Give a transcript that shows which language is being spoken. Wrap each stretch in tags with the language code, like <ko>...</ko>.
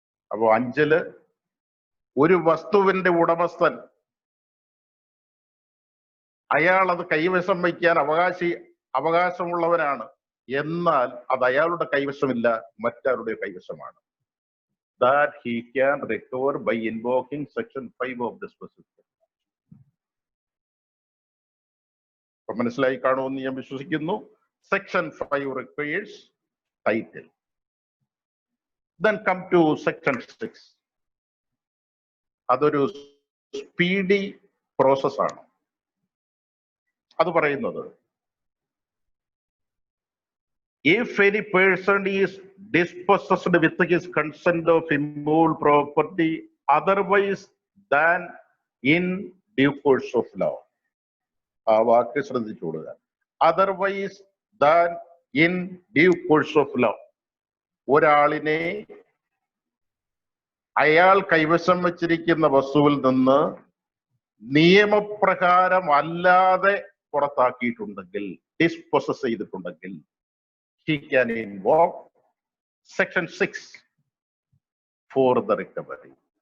<ml>അപ്പോൾ 5-ല് ഒരു വസ്തുവിന്റെ ഉടമസ്ഥൻ, അയാൾ അത് കൈവശം വയ്ക്കാൻ അവകാശമുള്ളവനാണ്, എന്നാൽ അത് അയാളുടെ കൈവശമില്ല, മറ്റാരുടെ കൈവശമാണ്.</ml> <en>That he can recover by invoking section 5 of the specific.</en> <ml>മനസ്സിലായി കാണുമെന്ന് ഞാൻ വിശ്വസിക്കുന്നു.</ml> <en>Section 5 requires title. Then come to section 6.</en> <ml>അതൊരു സ്പീഡി പ്രോസസ് ആണ്. അത് പറയുന്നത്,</ml> <en>if any person is dispossessed with his consent of immovable property otherwise than in due course of law.</en> <ml>ആ വാക്ക് ശ്രദ്ധിച്ചുകൊള്ളുക.</ml> <en>Otherwise than in due course of law.</en> <ml>ഒരാളിനെ അയാൾ കൈവശം വച്ചിരിക്കുന്ന വസ്തുവിൽ നിന്ന് നിയമപ്രകാരം അല്ലാതെ പുറത്താക്കിയിട്ടുണ്ടെങ്കിൽ, ഡിസ്പൊസസ് ചെയ്തിട്ടുണ്ടെങ്കിൽ,</ml> <en>he can invoke section 6 for the recovery.</en>